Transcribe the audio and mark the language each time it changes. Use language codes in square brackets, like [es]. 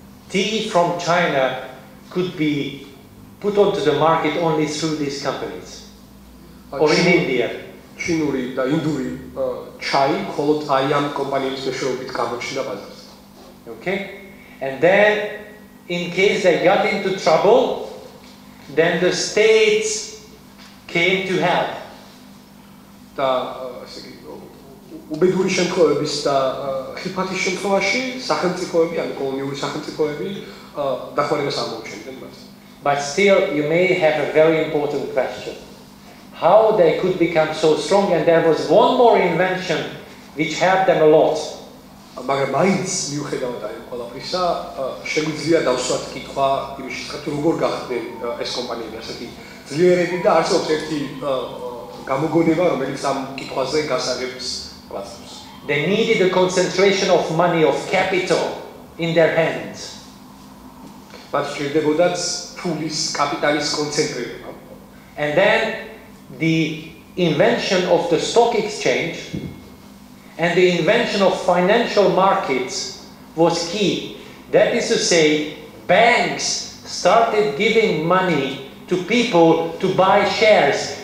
[en] Tea from China could be put onto the market only through these companies. Or in India. [ka] ჩინური და ინდური ჩაი მხოლოდ აი ამ კომპანიების მეშვეობით გამოჩნდა ბაზარზე. [en] Okay? And then, in case they got into trouble, then the states came to help. [ka] და ესე იგი უბედური შემთხვევების და ხიფათის შემთხვევაში სახელმწიფოები, ანუ კოლონიური სახელმწიფოები დახმარებას ამოუჩენდნენ მათ. [en] But still, you may have a very important question. How they could become so strong, and there was one more invention which helped them a lot. [ka] მაგრამ მაინც მიუხედავად ამ ყველაფრისა, შეგვიძლია დავსვათ კითხვა იმის შესახებ, როგორ გახდნენ ეს კომპანიები ასეთი ძლიერები და არსებობს ერთი გამოგონება, რომელიც ამ კითხვაზე გასაგებს ყვაწვს. [en] They needed a concentration of money, of capital in their hands. [ka] მათ სჭირდებოდათ ფულის, კაპიტალის კონცენტრირება. [en] And then the invention of the stock exchange and the invention of financial markets was key. That is to say, banks started giving money to people to buy shares.